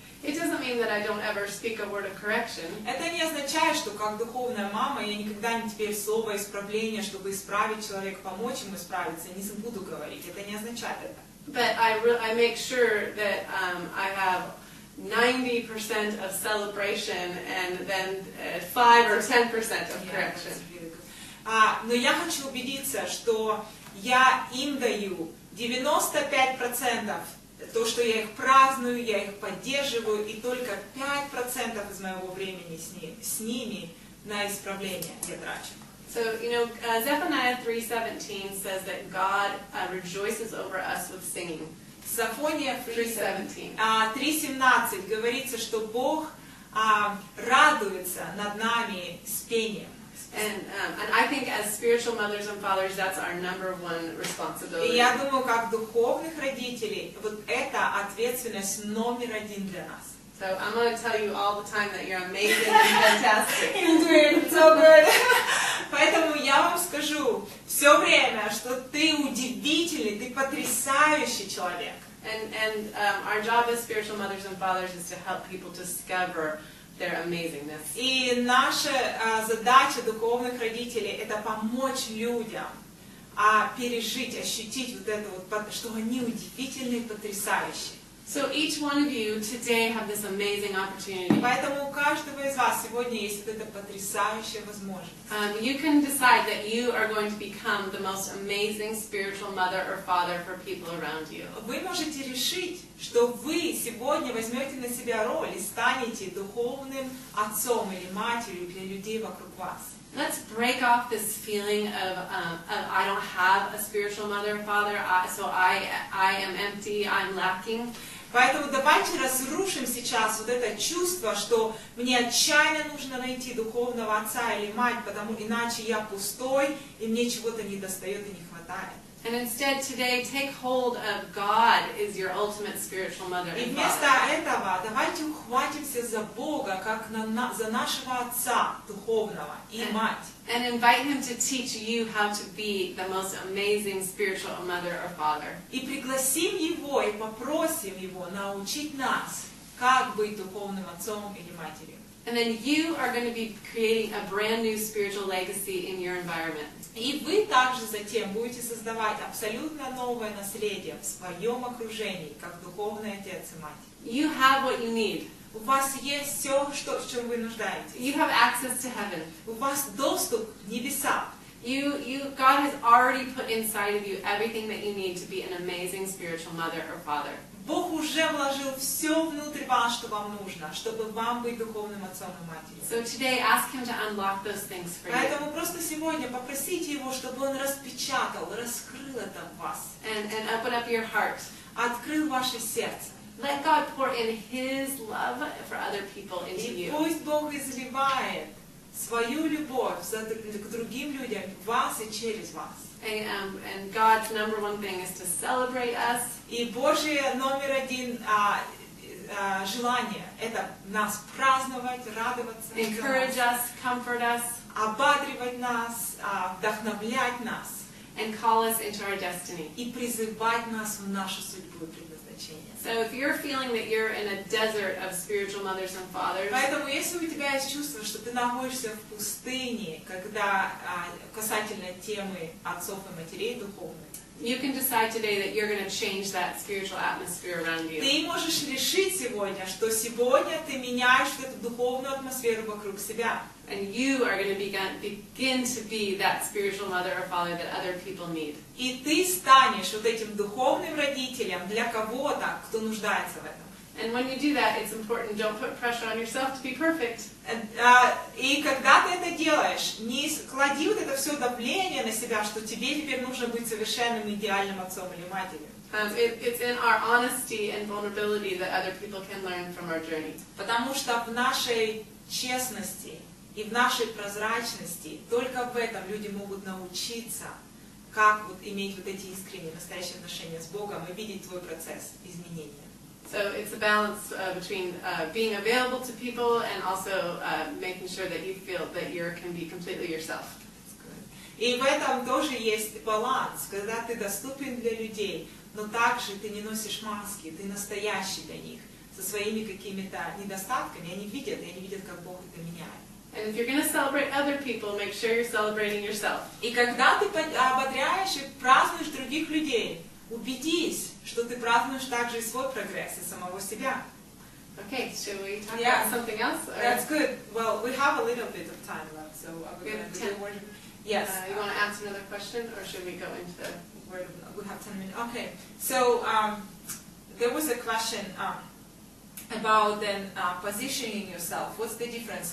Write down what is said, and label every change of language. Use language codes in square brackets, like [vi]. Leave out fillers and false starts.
[en] It doesn't mean that I don't ever speak a word of correction. [ru] Это не означает, что как духовная мама я никогда не теперь слово исправления, чтобы исправить человека, помочь ему исправиться, не буду говорить. Это не означает это. [en] But I make sure that I have 90% of celebration and then 5 or 10% of correction. [ru] Но я хочу убедиться, что я им даю 95%, то, что я их праздную, я их поддерживаю, и только 5% из моего времени с ними на исправление я трачу. [en] So, Zephaniah 3:17 says that God rejoices over us with singing. [ru] Сафония 3:17. 3:17 говорится, что Бог радуется над нами с пением. [en] And I think as spiritual mothers and fathers, that's our #1 responsibility. [ru] И я думаю, как духовных родителей, вот это ответственность номер 1 для нас. [en] So I'm going to tell you all the time that you're amazing and fantastic. You're doing so good. [ru] Поэтому я вам скажу все время, что ты удивительный, ты потрясающий человек. [en] And our job as spiritual mothers and fathers is to help people discover their amazingness. [ru] И наша задача духовных родителей – это помочь людям пережить, ощутить вот это вот, что они удивительные, потрясающие. [en] So each one of you today have this amazing opportunity. [ru] Поэтому у каждого из вас сегодня есть вот эта потрясающая возможность. [en] You can decide that you are going to become the most amazing spiritual mother or father for people around you. [ru] Вы можете решить, что вы сегодня возьмете на себя роль и станете духовным отцом или матерью для людей вокруг вас. [en] Let's break off this feeling of I don't have a spiritual mother or father, so I am empty, I'm lacking. [ru] Поэтому давайте разрушим сейчас вот это чувство, что мне отчаянно нужно найти духовного отца или мать, потому иначе я пустой, и мне чего-то недостает и не хватает. [en] And instead today take hold of God is your ultimate spiritual mother [ru] И [en] and [ru] вместо [en] father. [ru] этого давайте ухватимся за Бога, как за нашего отца духовного и мать. [en] And invite Him to teach you how to be the most amazing spiritual mother or father. [ru] И пригласим Его, и попросим Его научить нас, как быть духовным отцом или матерью. [en] And then you are going to be creating a brand new spiritual legacy in your environment. [ru] И вы также затем будете создавать абсолютно новое наследие в своем окружении, как духовный отец и мать. [en] You have what you need. [ru] У вас есть все, в чем вы нуждаетесь. [en] You have access to heaven. [ru] У вас доступ к небесам. [en] God has already put inside of you everything that you need to be an amazing spiritual mother or father. [ru] Бог уже вложил все внутрь вас, что вам нужно, чтобы вам быть духовным отцом и матерью. [en] So today, ask Him to unlock those things for you. [ru] Поэтому просто сегодня попросите Его, чтобы Он распечатал, раскрыл это в вас. [en] And open up your heart. [ru] Открыл ваше сердце. [en] Let God pour in His love for other people into [ru] И [en] you. [ru] пусть Бог изливает свою любовь к другим людям, в вас и через вас. [en] And God's #1 thing is to celebrate us. [ru] И Божье номер 1 желание – это нас праздновать, радоваться, [en] Encourage us, comfort us, [ru] ободривать нас, вдохновлять нас [en] and call us into our destiny. [ru] и призывать нас в нашу судьбу и предназначение. [en] So if you're feeling that you're in a desert of spiritual mothers and fathers, [ru] Поэтому, если у тебя есть чувство, что ты находишься в пустыне, когда касательно темы отцов и матерей духовных, [en] you can decide today that you're going to change that spiritual atmosphere around you. [ru] ты можешь решить сегодня, что сегодня ты меняешь эту духовную атмосферу вокруг себя. [en] And you are going to begin to be that spiritual mother or father that other people need. [ru] И ты станешь вот этим духовным родителем для кого-то, кто нуждается в этом. [en] And when you do that, it's important, don't put pressure on yourself to be perfect. [ru] И когда ты это делаешь, не клади вот это все давление на себя, что тебе теперь нужно быть совершенным идеальным отцом или матерью. [en] It's in our honesty and vulnerability that other people can learn from our journey. [ru] Потому что в нашей честности и в нашей прозрачности только в этом люди могут научиться, как вот иметь вот эти искренние, настоящие отношения с Богом и видеть твой процесс изменения. [en] So it's a balance between being available to people and also making sure that you feel that you can be completely yourself. [ru] И в этом тоже есть баланс, когда ты доступен для людей, но также ты не носишь маски, ты настоящий для них, со своими какими-то недостатками, они видят, и они видят, как Бог это меняет. [en] And if you're going to celebrate other people, make sure you're celebrating yourself. [ru] И когда ты ободряешь и празднуешь других людей, убедись, что ты празднуешь также и свой прогресс, и самого себя. [en] Okay, shall we talk Yeah. about something else? Or, That's good. Well, we have a little bit of time left, so We we're have going to do 10. the word. Yes. you want to answer another question, or should we go into the... We have 10 minutes. Okay. So there was a question about then positioning yourself. What's the difference?